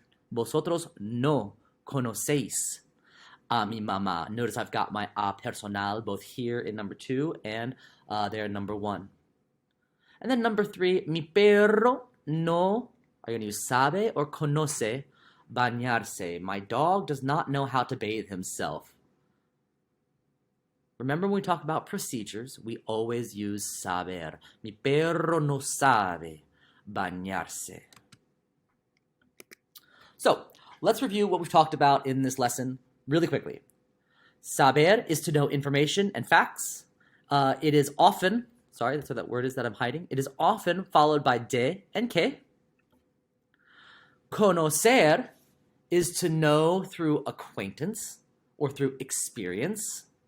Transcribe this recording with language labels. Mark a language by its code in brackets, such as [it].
[es] Vosotros no conocéis a mi mamá. [en] Notice I've got my a personal both here in number 2 and there in number 1. And then number 3, mi perro no, are you going to use sabe or conoce bañarse? My dog does not know how to bathe himself. Remember when we talk about procedures, we always use saber. [es] Mi perro no sabe bañarse. [en] So, let's review what we've talked about in this lesson really quickly. Saber is to know information and facts. It is often, sorry, that's what that word is that I'm hiding. It is often followed by de and que. Conocer is to know through acquaintance or through experience.